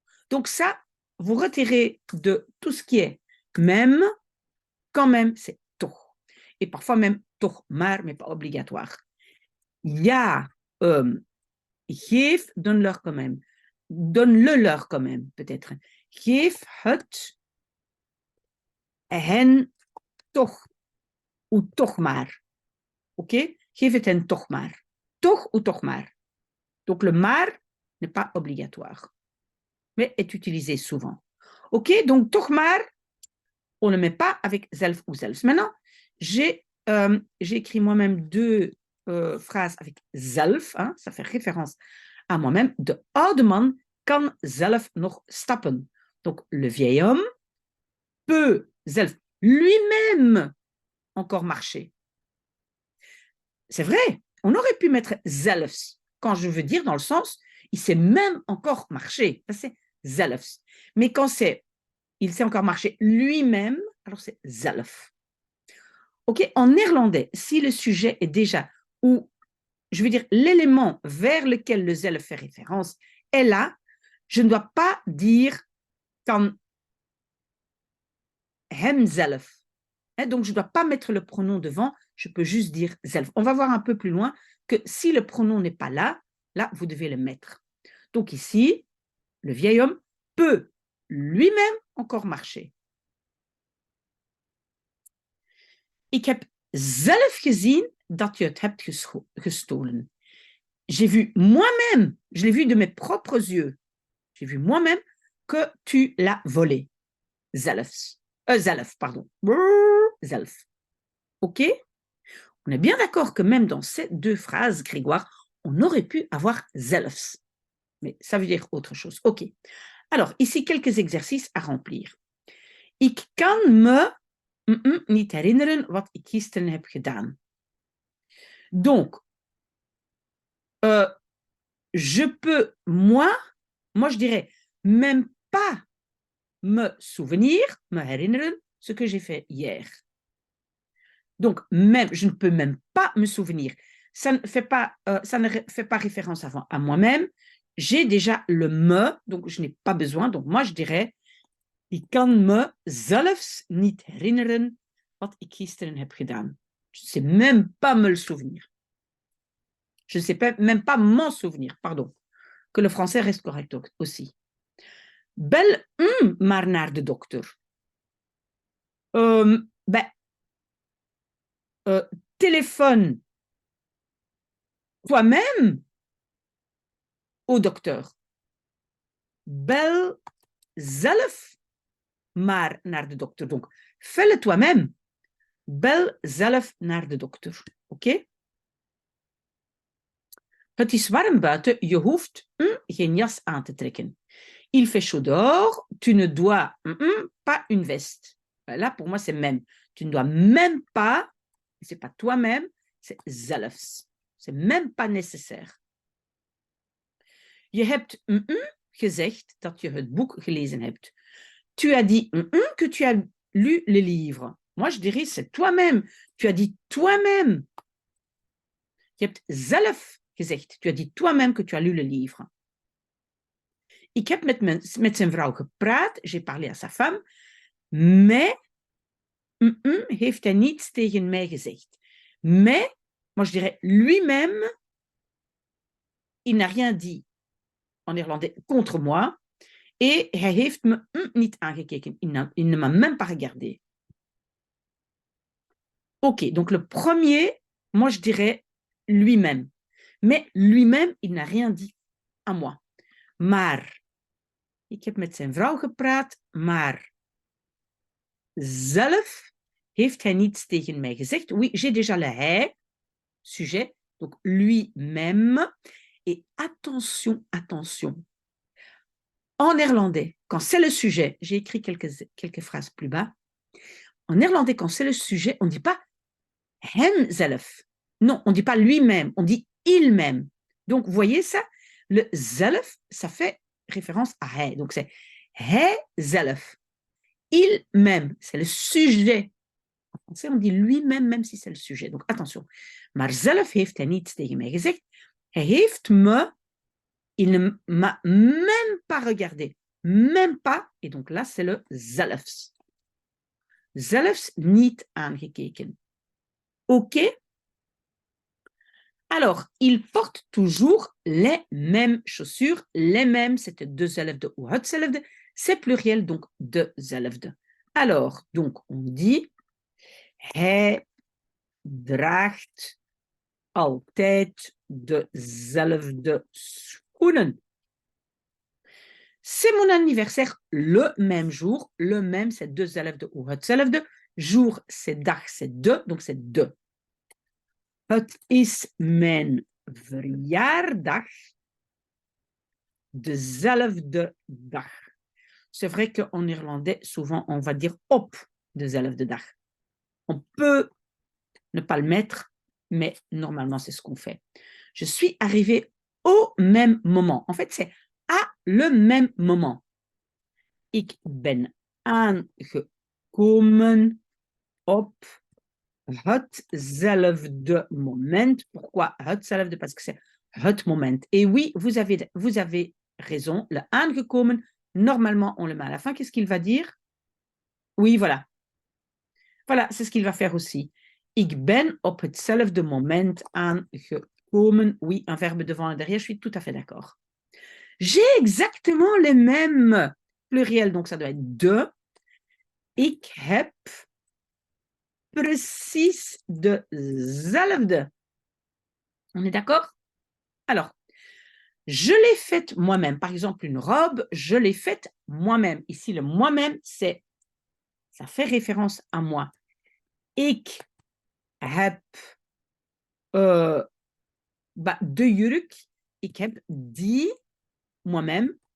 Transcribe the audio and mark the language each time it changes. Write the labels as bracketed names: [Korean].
[French] Donc ça, vous retirez de tout ce qui est même, quand même, c'est toch. Et parfois même toch maar, mais pas obligatoire. [Dutch] Ja, geef, [French] donne-leur quand même. Donne-le leur quand même, peut-être. [Dutch] Geef het hen toch, ou toch maar. OK? Geef het hen toch maar. Toch ou toch maar. [French] Donc le maar n'est pas obligatoire, mais est utilisé souvent. OK? Donc toch maar, on ne met pas avec zelf ou zelfs. Maintenant, j'ai écrit moi-même deux phrases avec zelf, hein, ça fait référence à moi-même. [Dutch] De oude man kan zelf nog stappen. [French] Donc le vieil homme peut zelf lui-même encore marcher. C'est vrai, on aurait pu mettre zelfs, quand je veux dire dans le sens, il sait même encore marcher. C'est zelfs. Mais quand c'est, il sait encore marcher lui-même, alors c'est zelf. OK, en néerlandais, si le sujet est déjà, ou je veux dire l'élément vers lequel le zelf fait référence est là, je ne dois pas dire kan hemzelf. Donc, je ne dois pas mettre le pronom devant, je peux juste dire zelf. On va voir un peu plus loin que si le pronom n'est pas là, là, vous devez le mettre. Donc ici, le vieil homme peut lui-même encore marcher. [Dutch] Ik heb zelf gezien dat je het hebt gestolen. [French] J'ai vu moi-même, je l'ai vu de mes propres yeux, j'ai vu moi-même que tu l'as volé. Zelf, pardon. Zelf. OK? On est bien d'accord que même dans ces deux phrases, Grégoire, on aurait pu avoir zelfs. Mais ça veut dire autre chose. OK. Alors, ici, quelques exercices à remplir. [Dutch] Ik kan me niet herinneren wat ik gisteren heb gedaan. [French] Donc, je peux, moi, je dirais même pas me souvenir, me herinneren, ce que j'ai fait hier. Donc, même, je ne peux même pas me souvenir. Ça ne fait pas référence à moi-même. J'ai déjà le me, donc je n'ai pas besoin. Donc, moi, je dirais, [Dutch] ik kan me zelfs niet herinneren wat ik gisteren heb gedaan. [French] Je ne sais même pas me le souvenir. Je ne sais même pas m'en souvenir, pardon. Que le français reste correct aussi. [Dutch] Bel maar naar de dokter. [French] Téléphone toi-même au docteur. [Dutch] Bel zelf maar naar de dokter. [French] Donc, fais-le toi-même. [Dutch] Bel zelf naar de dokter. [French] Oké? [Dutch] Het is warm buiten, je hoeft geen jas aan te trekken. [French] Il fait chaud dehors, tu ne dois pas une veste. Là, pour moi, c'est même. Tu ne dois même pas, c'est pas toi-même, c'est zelfs. C'est même pas nécessaire. [Dutch] Je hebt gezegd dat je het boek gelezen hebt. [French] Tu as dit que tu as lu le livre. Moi, je dirais, c'est toi-même. Tu as dit toi-même. [Dutch] Je hebt zelf gezegd. [French] Tu as dit toi-même que tu as lu le livre. [Dutch] Ik heb met zijn vrouw gepraat. [French] J'ai parlé à sa femme. [Dutch] Mais heeft hij niets tegen mij gezegd. [French] Mais, moi je dirais, lui-même, il n'a rien dit en néerlandais contre moi. [Dutch] Et hij heeft me niet aangekeken. [French] Il ne m'a même pas regardé. Ok, donc le premier, moi je dirais lui-même. Mais lui-même, il n'a rien dit à moi. [Dutch] Maar, ik heb met zijn vrouw gepraat, maar zelf heeft hij niets tegen mij gezegd. [French] Oui, j'ai déjà le hij, sujet, donc lui-même. Et attention, attention. En néerlandais, quand c'est le sujet, j'ai écrit quelques phrases plus bas. En néerlandais, quand c'est le sujet, on ne dit pas hemzelf. Non, on ne dit pas lui-même, on dit il-même. Donc, vous voyez ça? Le zelf, ça fait référence à hij. Donc, c'est hijzelf. Il-même, c'est le sujet. En français, on dit lui-même, même si c'est le sujet. Donc, attention. [Dutch] Maar zelf heeft hij niets tegen mij gezegd. Hij heeft me, [French] il ne m'a même pas regardé. Même pas. Et donc là, c'est le zelfs. Zelfs niet aangekeken. OK? Alors, il porte toujours les mêmes chaussures. Les mêmes, c'est dezelfde ou hetzelfde. C'est pluriel, donc dezelfde. Alors, donc, on dit [Dutch] hij draagt altijd dezelfde schoenen. [French] C'est mon anniversaire le même jour. Le même, c'est dezelfde ou hetzelfde. Jour, c'est dag, c'est de, donc c'est de. [Dutch] Het is mijn verjaardag dezelfde dag. [French] C'est vrai qu'en néerlandais, souvent, on va dire op dezelfde dag. On peut ne pas le mettre, mais normalement, c'est ce qu'on fait. Je suis arrivée au même moment. En fait, c'est à le même moment. [Dutch] Ik ben aangekomen op hetzelfde moment. [French] Pourquoi hetzelfde? Parce que c'est het moment. Et oui, vous avez raison. Le aangekomen, normalement, on le met à la fin. Qu'est-ce qu'il va dire? Oui, voilà. Voilà, c'est ce qu'il va faire aussi. [Dutch] Ik ben op hetzelfde moment aangekomen. [French] Oui, un verbe devant et derrière, je suis tout à fait d'accord. J'ai exactement les mêmes pluriels, donc ça doit être de. [Dutch] Ik heb precies dezelfde. [French] On est d'accord? Alors, je l'ai faite moi-même. Par exemple, une robe, je l'ai faite moi-même. Ici, le moi-même, ça fait référence à moi. [Dutch] Ik heb de jurk. Ik heb die moi-même